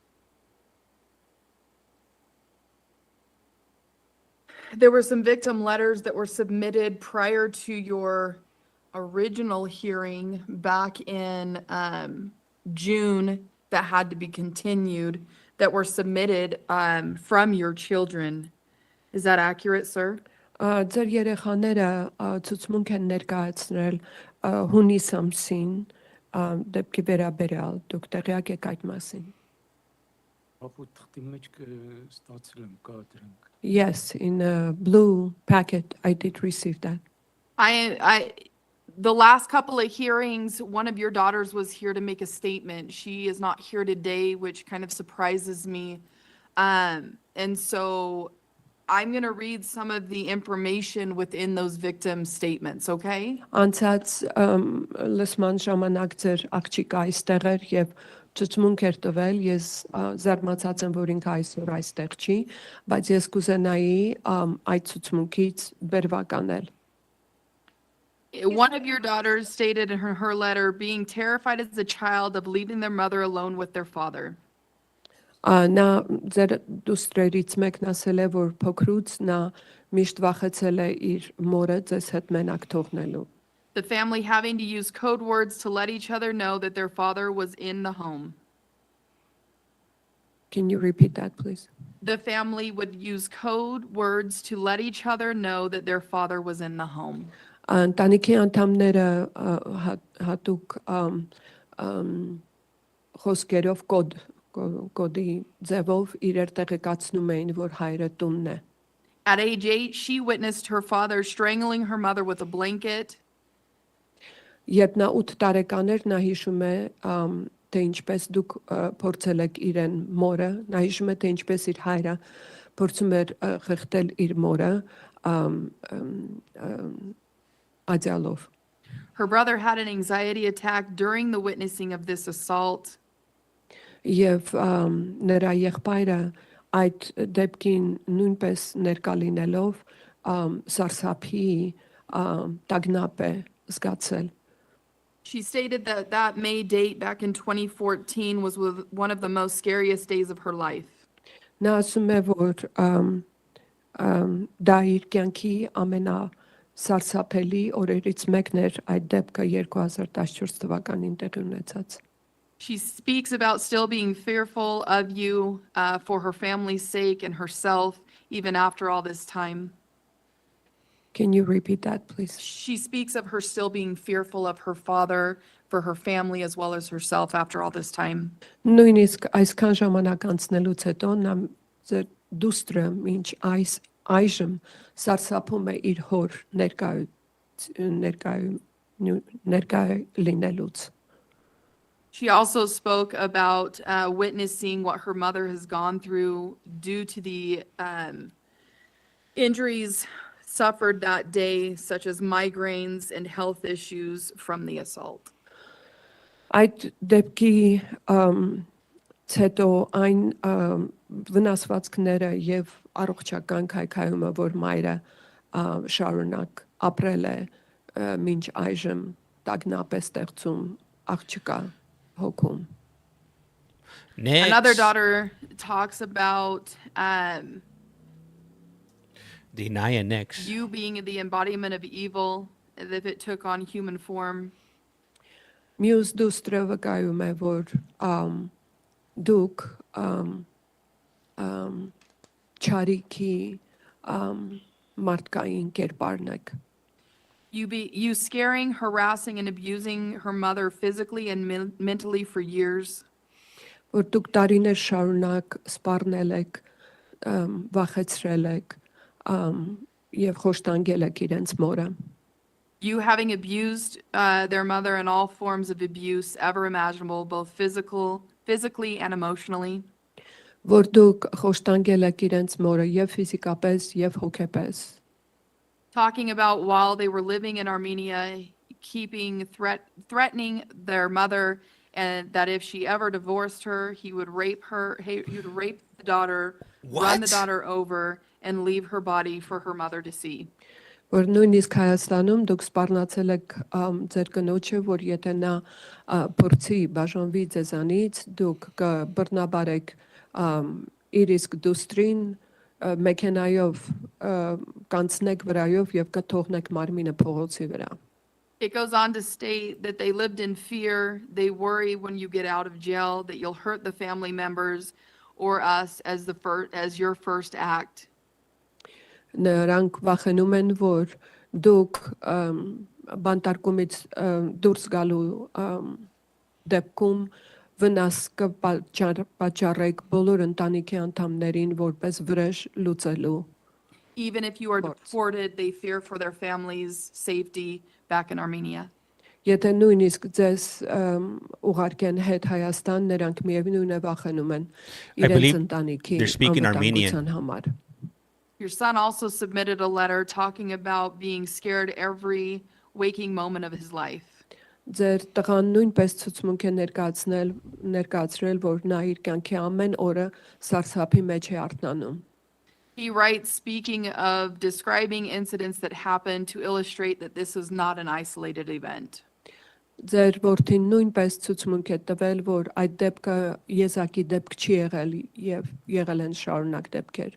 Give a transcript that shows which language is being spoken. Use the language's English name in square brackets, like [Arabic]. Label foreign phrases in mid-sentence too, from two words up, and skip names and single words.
[English] There were some victim letters that were submitted prior to your original hearing back in June that had to be continued that were submitted from your children. Is that accurate, sir? [Armenian] Ձեր երեխաները ցուցմունք են ներկայացնել հունիս ամսին դեպքի վերաբերյալ դուք տեղյակ եք այդ մասին։ [English] Yes, in a blue packet I did receive that. The last couple of hearings, one of your daughters was here to make a statement. She is not here today, which kind of surprises me. And so I'm going to read some of the information within those victim statements, okay? [Armenian] Անցած լսման ժամանակ ձեր աղջիկը այստեղ էր եւ ցուցմունք էր տվել, ես զարմացած եմ, որ ինքը այսօր այստեղ չի, բայց ես կուզենայի այդ ցուցմունքից բերվականել։ [English] One of your daughters stated in her letter, being terrified as a child of leaving their mother alone with their father. [Armenian] Նա ձեր դուստրերից մեկն ասել է, որ փոքրուց նա միշտ վախեցել է իր մորը ձեզ հետ մենակ թողնելու։ [English] The family having to use code words to let each other know that their father was in the home. Can you repeat that, please? The family would use code words to let each other know that their father was in the home. [Armenian] Ընտանիքի անդամները հատուկ խոսքերով կոդի ձևով իրար տեղեկացնում էին, որ հայրը տունն է։ [English] At age 8, she witnessed her father strangling her mother with a blanket. [Armenian] Երբ նա 8 տարեկան էր, նա հիշում է, թե ինչպես դուք փորձել եք իրեն մորը, նա հիշում է, թե ինչպես իր հայրը փորձում էր խեղդել իր մորը աջալով։ [English] Her brother had an anxiety attack during the witnessing of this assault. [Armenian] Եվ նրա եղբայրը այդ դեպքին նույնպես ներկա լինելով սարսափի տագնապ է զգացել։ [English] She stated that that May date back in 2014 was one of the most scariest days of her life. [Armenian] Նա ասում է, որ դա իր կյանքի ամենասարսափելի օրերից մեկն էր այդ դեպքը 2014 թվականին տեղի ունեցած։ [English] She speaks about still being fearful of you for her family's sake and herself, even after all this time. Can you repeat that, please? She speaks of her still being fearful of her father, for her family, as well as herself after all this time. [Armenian] Նույնիսկ այսքան ժամանակ անցնելուց հետո նա ձեր դուստրը մինչ այժմ սարսափում է իր հոր ներկայ լինելուց։ [English] She also spoke about witnessing what her mother has gone through due to the injuries suffered that day, such as migraines and health issues from the assault. [Armenian] Այդ դեպքի հետո այն վնասվածքները եւ առողջական քայքայումը, որ մայրը շարունակ ապրել է մինչ այժմ տագնապ է ստեղծում աղջկա հոգում։ [English] Another daughter talks about Deny next. you being the embodiment of evil, as if it took on human form. [Armenian] Մյուս դուստրը վկայում է, որ դուք չարիքի մարդկային կերպարն եք։ [English] You scaring, harassing, and abusing her mother physically and mentally for years. [Armenian] Որ դուք տարիներ շարունակ սպառնել եք, վախեցրել եք եւ խոշտանգել եք իրենց մորը։ [English] You having abused their mother in all forms of abuse ever imaginable, both physically and emotionally. [Armenian] Որ դուք խոշտանգել եք իրենց մորը եւ ֆիզիկապես եւ հոգեպես։ [English] Talking about while they were living in Armenia, threatening their mother, and that if she ever divorced her, he would rape the daughter, run the daughter over, and leave her body for her mother to see. [Armenian] Որ նույնիսկ Հայաստանում դուք սպառնացել եք ձեր կնոջը, որ եթե նա փորձի բաժանվի ձեզանից, դուք կբռնաբարեք իր իսկ դուստրին մեքենայով կանցնեք վրայով եւ կթողնեք մարմինը փողոցի վրա։ [English] It goes on to state that they lived in fear. They worry when you get out of jail that you'll hurt the family members or us as your first act. [Armenian] Նրանք վախենում են, որ դուք բանտարկումից դուրս գալու դեպքում վնաս կպատճառեք բոլոր ընտանիքի անդամներին որպես վրեժ լուծելու։ [English] Even if you are deported, they fear for their families' safety back in Armenia. [Armenian] Եթե նույնիսկ ձեզ ուղարկեն հետ Հայաստան, նրանք միևնույն է վախենում են իրենց [English] believe [Armenian] ընտանիքի [English] they're speaking Armenian. [Armenian] անվտանգության համար։ [English] Your son also submitted a letter talking about being scared every waking moment of his life. [Armenian] Ձեր տղան նույնպես ցուցմունք է ներկայացրել, որ նա իր կյանքի ամեն օրը սարսափի մեջ է արթնանում։ [English] He writes, speaking of describing incidents that happened to illustrate that this is not an isolated event. [Armenian] Ձեր որդին նույնպես ցուցմունք է տվել, որ այդ դեպքը եզակի դեպք չի եղել եւ եղել են շարունակ դեպքեր։